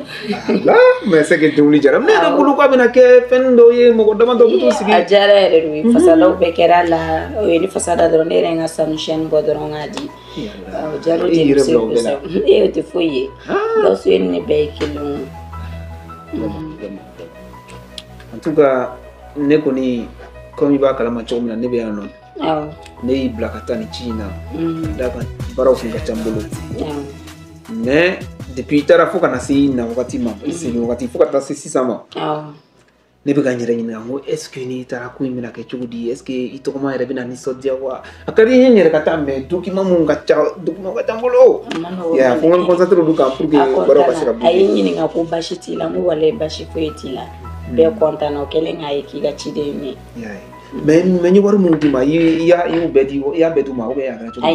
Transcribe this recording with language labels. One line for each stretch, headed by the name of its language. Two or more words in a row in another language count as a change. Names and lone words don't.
French: Mais c'est que
Bambara: denguli jara. Ne yɛrɛ bolo k'a bɛna kɛ fɛn dɔ ye mɔgɔ damadɔ bɛ t'o sigi. A diyara yɛrɛ de ye fasadaw bɛɛ kɛra a la o ye ne fasada dɔrɔn ne yɛrɛ n ka sanu siyɛni bɔ dɔrɔn k'a di. O diyara o jelimuso ye kosɛbɛ. E o tɛ foyi ye. Gawusu ye ne bɛɛ ye kelen ye.
French: En tout cas
Bambara: ne kɔni comme i b'a kalama cogo min na ne bɛ yan nɔ. Awɔ. Ne y'i bila ka taa nin ci in na. Da kan baaraw kun ka ca n bolo. Mais depuis i taara fo ka na se i na wagati ma i segin wagati fo ka taa se sisan ma. Ne bɛ ka n yɛrɛ ɲininka n ko
French: est ce que
Bambara: n'i taara ko in bɛna kɛ cogo di?
French: Est ce que
Bambara: i tɔgɔma yɛrɛ bɛna nisɔndiya wa? A ka di n ye n yɛrɛ ka taa mais document mun ka ca document ka ca n bolo. Ya fo n ka n concentré olu kan
French: pour que
Bambara: baaraw ka se ka bɔ. A ye n ɲininka ko baasi t'i la n ko walayi baasi foyi t'i la. Bɛɛ content na o kɛlen k'a ye k'i ka ciden ye. Mais n ye wari mun d'i ma i y'u bɛɛ di i y'a bɛɛ d'u ma
French: ou bien
Bambara: a kɛra cogo di?